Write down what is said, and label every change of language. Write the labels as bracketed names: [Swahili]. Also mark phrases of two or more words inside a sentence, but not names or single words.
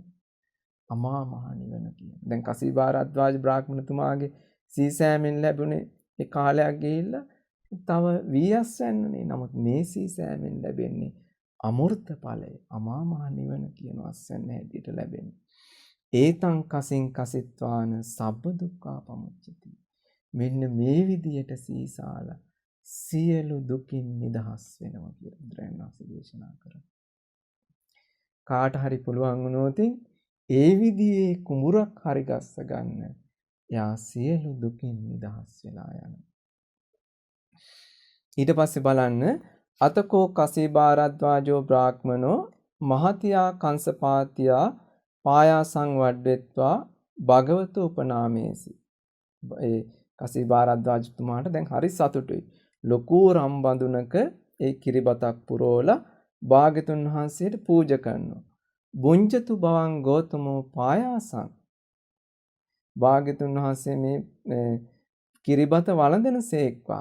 [Sinhala] අමා මහ නිවන කියන. දැන් කසීබාරද්වාජ බ්‍රාහ්මණතුමාගේ සීසෑමෙන් ලැබුණේ ඒ කාලයක් ගිහිල්ලා තව වීයස් වෙන්නනේ. නමුත් මේ සීසෑමෙන් ලැබෙන්නේ අමෘත ඵලය. අමා මහ නිවන කියන අස්සන්න හැටියට ලැබෙන්නේ. [Pali] ඒතං කසින් කසිත්වාන සබ්බ දුක්ඛා පමුච්චති. [Sinhala] මෙන්න මේ විදියට සීසාලා සියලු දුකින් නිදහස් වෙනවා කියලා බුදුරජාණන් වහන්සේ දේශනා කරා. කාට හරි පුළුවන් වුණොත් ඒ විදිහේ කුඹුරක් හරි ගස්ස ගන්න. යා සියලු දුකින් නිදහස් වෙලා යනවා. ඊට පස්සේ බලන්න [Pali] අතකෝ කසීබාරද්වාජෝ බ්‍රාහ්මනෝ මහතියා කංසපාතියා පායාසං වඩ්ඩෙත්වා භගවතු උපනාමේසි. [Sinhala] ඒ කසීබාරද්වාජතුමාට දැන් හරි සතුටුයි. ලොකු රම්බඳුනක ඒ කිරිබතක් පුරෝලා භාග්‍යතුන් වහන්සේට පූජා කරනවා. [Pali] බුංජතු බවං ගෝතමෝ පායාසං. [Sinhala] භාග්‍යතුන් වහන්සේ මේ කිරිබත වළඳනසේක්වා.